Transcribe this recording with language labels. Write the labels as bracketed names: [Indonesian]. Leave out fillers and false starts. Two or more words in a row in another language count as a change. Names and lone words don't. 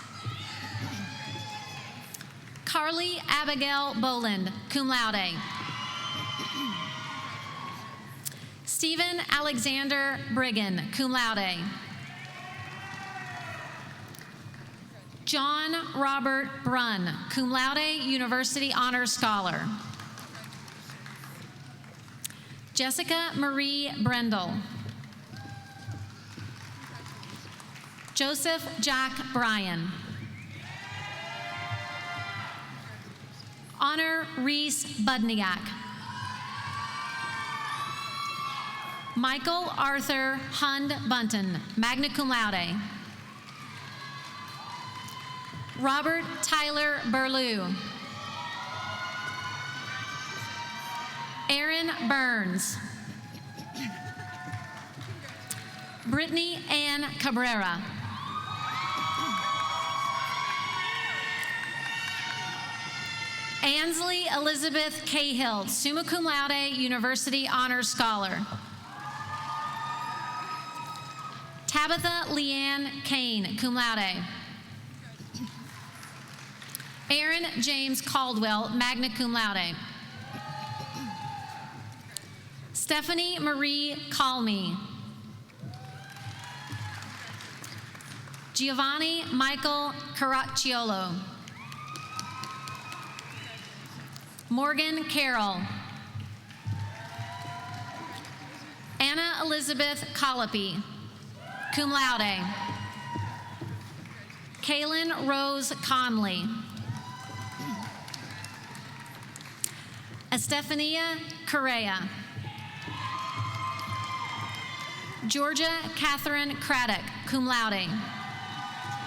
[English] Carly Abigail Boland, [Latin] cum laude. [English] Stephen Alexander Brigham, [Latin] cum laude. [English] John Robert Brunn, [Latin] cum laude, [English] University Honors Scholar. Jessica Marie Brendel. Joseph Jack Bryan. Honor Reese Budniak. Michael Arthur Hund Bunton, [Latin] magna cum laude. [English] Robert Tyler Burlew. Aaron Burns. Brittany Ann Cabrera. Ansley Elizabeth Cahill, [Latin] summa cum laude, [English] University Honors Scholar. Tabitha Leanne Kane, [Latin] cum laude. [English] Aaron James Caldwell, [Latin] magna cum laude. [English] Stephanie Marie Calmy. Giovanni Michael Caracciolo. Morgan Carroll. Anna Elizabeth Colopy, [Latin] cum laude. [English] Kaylin Rose Conley. Estefania Correa. Georgia Catherine Craddock, [Latin] cum laude.